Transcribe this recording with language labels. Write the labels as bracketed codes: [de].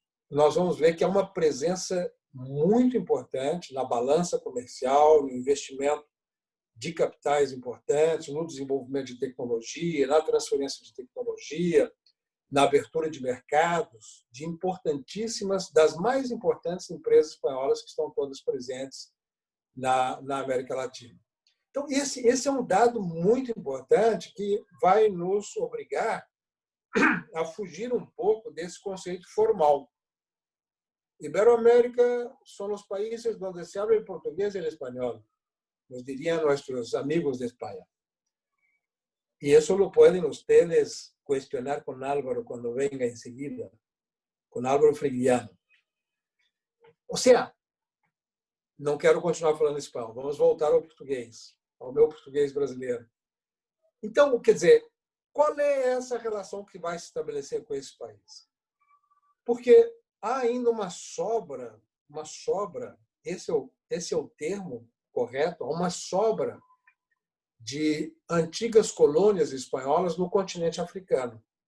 [pt] Nós vamos ver que há uma presença muito importante na balança comercial, no investimento de capitais importantes, no desenvolvimento de tecnologia, na transferência de tecnologia, na abertura de mercados, de importantíssimas, das mais importantes empresas espanholas que estão todas presentes na América Latina. Então, esse é um dado muito importante que vai nos obrigar a fugir um pouco desse conceito formal. [es] Iberoamérica son los países donde se habla el portugués y el español, nos dirían nuestros amigos de España. Y eso lo pueden ustedes cuestionar con Álvaro cuando venga enseguida, con Álvaro Frigiano. [pt] O sea, não quero continuar falando espanhol, vamos voltar ao português, ao meu português brasileiro. Então, quer dizer, qual é essa relação que vai se estabelecer com esse país? Porque há ainda uma sobra, esse é o termo correto, há uma sobra de antigas colônias espanholas no continente africano.